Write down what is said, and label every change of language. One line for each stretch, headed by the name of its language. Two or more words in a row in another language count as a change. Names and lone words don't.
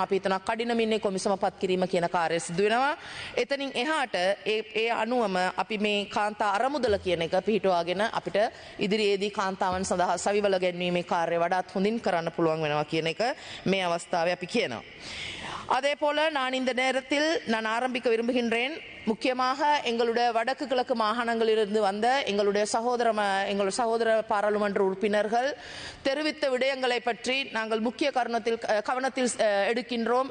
Sinhala: අපි හිතනවා කඩිනමින්නේ කොමිසම පත් කිරීම කියන කාර්යය සිදු වෙනවා. එතනින් එහාට ඒ අනුවම අපි මේ කාන්තා අරමුදල කියන එක පිහිටුවාගෙන අපිට ඉදිරියේදී කාන්තාවන් සඳහා සවිවල ගැන්වීමේ කාර්යය වඩාත් හොඳින් කරන්න පුළුවන් වෙනවා කියන එක මේ අවස්ථාවේ අපි කියනවා.
Tamil: அதே போல நான் இந்த நேரத்தில் நான் ஆரம்பிக்க விரும்புகின்றேன் முக்கியமாக எங்களுடைய வடக்கு கிழக்கு மாகாணங்களிலிருந்து வந்த எங்களுடைய சகோதர பாராளுமன்ற உறுப்பினர்கள் தெரிவித்த விடயங்களை பற்றி நாங்கள் முக்கிய கவனத்தில் எடுக்கின்றோம்.